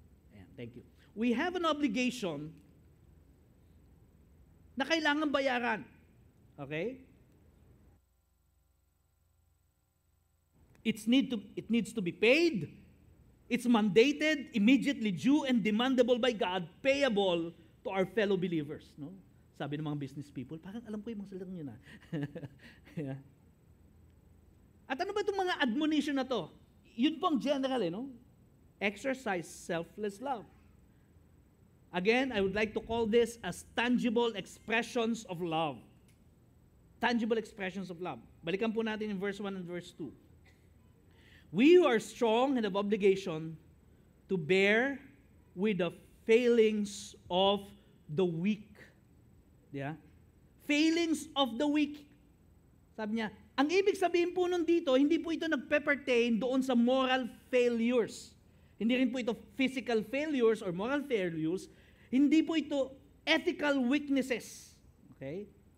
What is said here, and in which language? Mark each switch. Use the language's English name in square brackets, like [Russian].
[English] Ayan, thank you. We have an obligation [Filipino] na kailangan bayaran. [English] Okay? It needs to be paid. It's mandated, immediately due, and demandable by God, payable to our fellow believers. No? [Filipino] Sabi ng mga business people, parang alam ko yung mga salitang yun. Yeah. At ano ba itong mga admonition na to? Yun pong [English] general, no? Exercise selfless love. Again, I would like to call this as tangible expressions of love. Tangible expressions of love. [Filipino] Balikan po natin [English] in verse 1 and verse 2. We who are strong and have obligation to bear with the failings of the weak. Yeah? Failings of the weak. [Filipino] Sabi niya, ang ibig sabihin po nun dito, hindi po ito nagpe-pertain doon sa moral failures. Hindi rin po ito [English] physical failures or moral failures. [Filipino] Hindi po ito ethical weaknesses. Okay?